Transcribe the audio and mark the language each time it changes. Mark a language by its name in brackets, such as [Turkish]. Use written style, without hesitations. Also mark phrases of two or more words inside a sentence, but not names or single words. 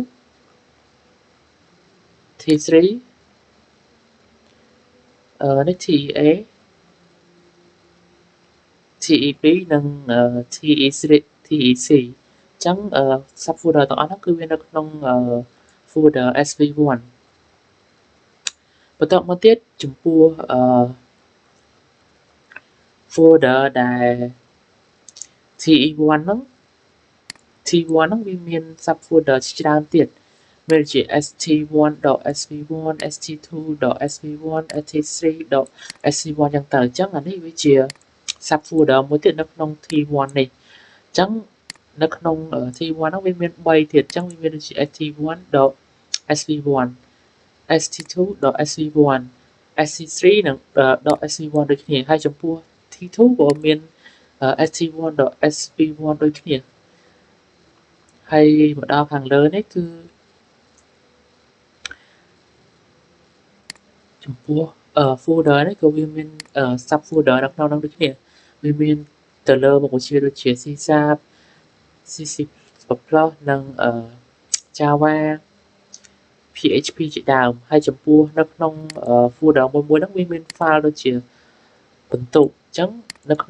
[Khmer] t3 នេះ tea teb និង tec អញ្ចឹង [English] sub folder [Khmer] ទាំងអស់ហ្នឹងគឺវានៅក្នុង folder sv1 បន្តមកទៀតចំពោះ folder ដែល te1 ហ្នឹង t1 ហ្នឹងវាមាន [English] sub folder [Khmer] ជាច្រើនទៀតមានជា st1.sv1 st2.sv1 st3.sv1 ចឹងទៅអញ្ចឹងអានេះវាជា [English] sub folder [Khmer] មួយទៀតនៅក្នុង t1 នេះអញ្ចឹងនៅក្នុង t1 ហ្នឹងវាមាន3ទៀតអញ្ចឹងវាមានដូចជា st1.sv1 st2.sv1 st3 និង .sv1 ដូចគ្នាហើយចំពោះ t2 ក៏មាន st1.sv1 ដូចគ្នាហើយមកដល់ខាងលើនេះគឺ ចំពោះ folder នេះក៏វាមាន [English] sub folder [Khmer] នៅក្នុងនោះដូចគ្នាវាមានទៅលើមុខវិជ្ជាដូចជា C# C++ និងJava PHP ជាដើមហើយចំពោះនៅក្នុង folder មួយៗហ្នឹងវាមាន file ដូចជាបន្ទុកអញ្ចឹងនៅក្នុង